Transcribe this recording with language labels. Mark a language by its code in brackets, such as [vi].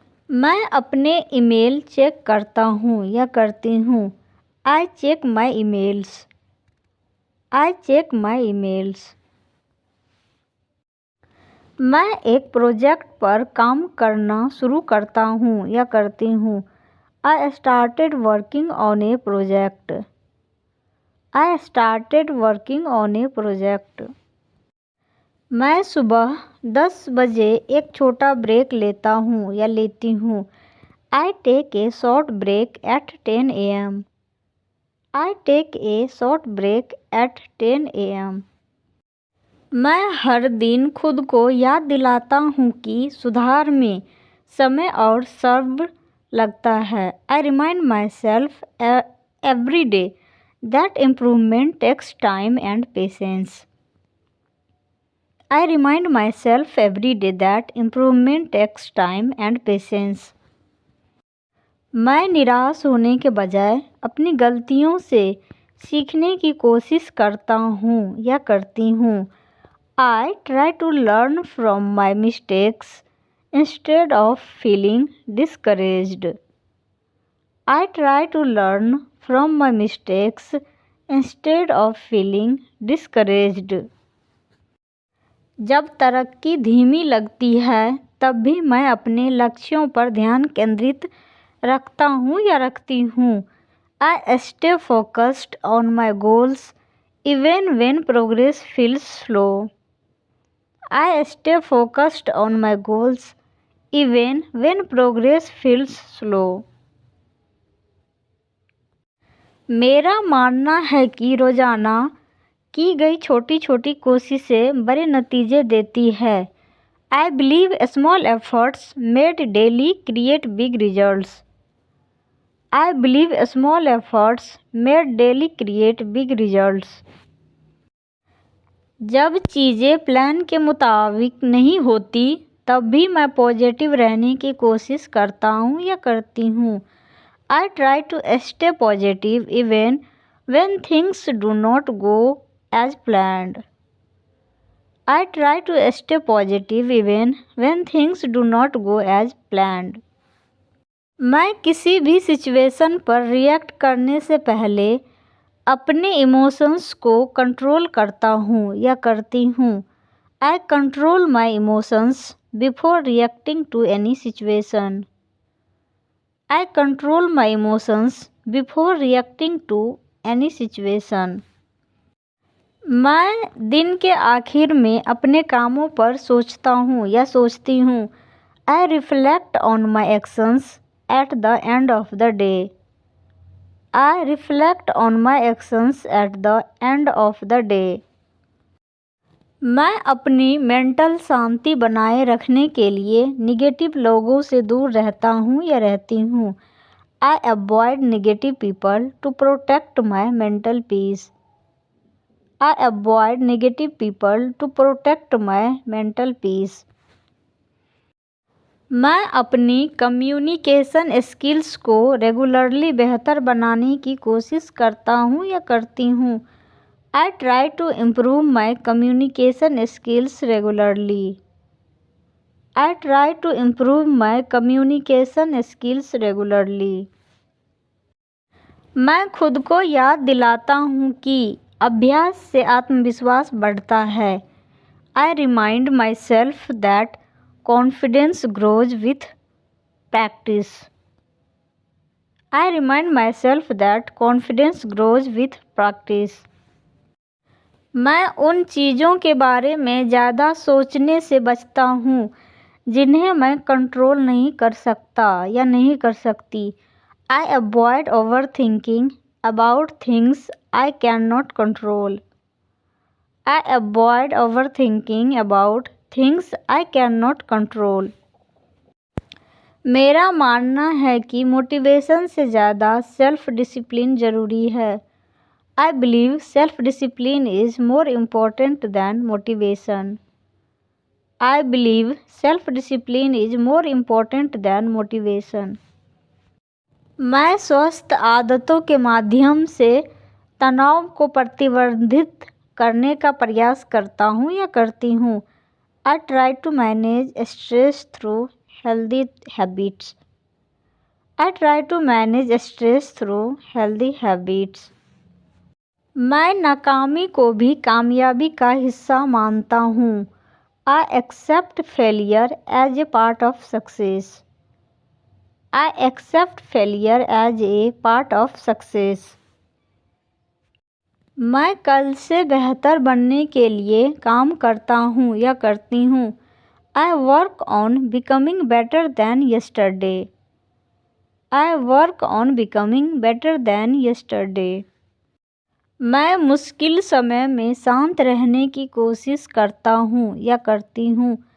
[hi] मैं अपने email check करता हूँ या करती हूँ। [en] I check my emails। I check my emails। [hi] मैं एक प्रोजेक्ट पर काम करना शुरू करता हूँ या करती हूँ। [en] I started working on a project। I started working on a project। [hi] मैं सुबह 10 बजे एक छोटा ब्रेक लेता हूँ या लेती हूँ। [en] I take a short break at 10 AM। I take a short break at 10 AM। [hi] मैं हर दिन खुद को याद दिलाता हूँ कि सुधार में समय और सब्र लगता है। [en] I remind myself every day that improvement takes time and patience। I remind myself every day that improvement takes time and patience। [hi] मैं निराश होने के बजाय अपनी गलतियों से सीखने की कोशिश करता हूँ या करती हूँ। [en] I try to learn from my mistakes instead of feeling discouraged। I try to learn from my mistakes instead of feeling discouraged। [hi] जब तरक्की धीमी लगती है तब भी मैं अपने लक्ष्यों पर ध्यान केंद्रित रखता हूँ या रखती हूँ। [en] I stay focused on my goals even when progress feels slow। I stay focused on my goals even when progress feels slow। [hi] मेरा मानना है कि रोज़ाना की गई छोटी छोटी कोशिशें बड़े नतीजे देती है। [en] I believe small efforts made daily create big results। I believe small efforts made daily create big results। [hi] जब चीज़ें प्लान के मुताबिक नहीं होती तब भी मैं पॉजिटिव रहने की कोशिश करता हूँ या करती हूँ। [en] I try to stay positive even when things do not go as planned। I try to stay positive even when things do not go as planned। [hi] मैं किसी भी सिचुएशन पर रिएक्ट करने से पहले अपने इमोशंस को कंट्रोल करता हूँ या करती हूँ। [en] I control my emotions before reacting to any situation। I control my emotions before reacting to any situation। [hi] मैं दिन के आखिर में अपने कामों पर सोचता हूँ या सोचती हूँ। [en] I reflect on my actions at the end of the day। I reflect on my actions at the end of the day। [hi] मैं अपनी मेंटल शांति बनाए रखने के लिए निगेटिव लोगों से दूर रहता हूँ या रहती हूँ। [en] I avoid negative people to protect my mental peace। I avoid negative people to protect my mental peace। [hi] मैं अपनी कम्युनिकेशन स्किल्स को रेगुलरली बेहतर बनाने की कोशिश करता हूँ या करती हूँ। [en] I try to improve my communication skills regularly। I try to improve my communication skills regularly। [hi] मैं खुद को याद दिलाता हूँ कि अभ्यास से आत्मविश्वास बढ़ता है। [en] I remind myself that confidence grows with practice. I remind myself that confidence grows with practice. [hi] मैं उन चीज़ों के बारे में ज़्यादा सोचने से बचता हूँ जिन्हें मैं कंट्रोल नहीं कर सकता या नहीं कर सकती. [en] I avoid overthinking about things I cannot control. I avoid overthinking about things I cannot control. [hi] मेरा मानना है कि मोटिवेशन से ज़्यादा सेल्फ डिसिप्लिन ज़रूरी है. [en] I believe self-discipline is more important than motivation. I believe self-discipline is more important than motivation. [hi] मैं स्वस्थ आदतों के माध्यम से तनाव को प्रतिबंधित करने का प्रयास करता हूँ या करती हूँ. [en] I try to manage stress through healthy habits. I try to manage stress through healthy habits. [hi] मैं नाकामी को भी कामयाबी का हिस्सा मानता हूँ. [en] I accept failure as a part of success. I accept failure as a part of success. [hi] मैं कल से बेहतर बनने के लिए काम करता हूँ या करती हूँ. [en] I work on becoming better than yesterday. I work on becoming better than yesterday. [hi] मैं मुश्किल समय में शांत रहने की कोशिश करता हूँ या करती हूँ.